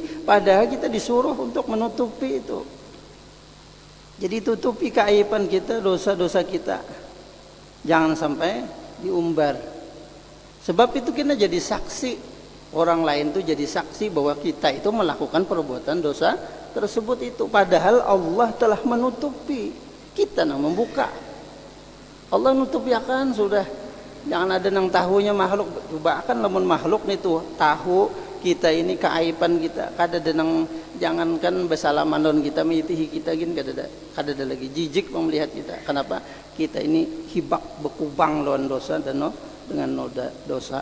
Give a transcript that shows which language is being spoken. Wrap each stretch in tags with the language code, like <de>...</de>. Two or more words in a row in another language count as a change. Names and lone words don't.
<id>Padahal kita disuruh untuk menutupi itu. Jadi tutupi keaiban kita, dosa-dosa kita, jangan sampai diumbar. Sebab itu kita jadi saksi, orang lain tuh jadi saksi bahwa kita itu melakukan perbuatan dosa tersebut itu. Padahal Allah telah menutupi, kita yang membuka.</id> <bjn>Allah nutupi akan sudah. Jangan ada nang tahunya makhluk. Coba akan lamun makhluk nih tuh tahu kita ini keaiban kita. Kada ada nang, jangankan bersalaman lawan kita, mitihi kita gini kada ada lagi jijik melihat kita.</bjn> <id>Kenapa?</id> <bjn>Kita ini hibak bekubang lawan dosa</bjn> <id>dan dengan noda dosa.</id>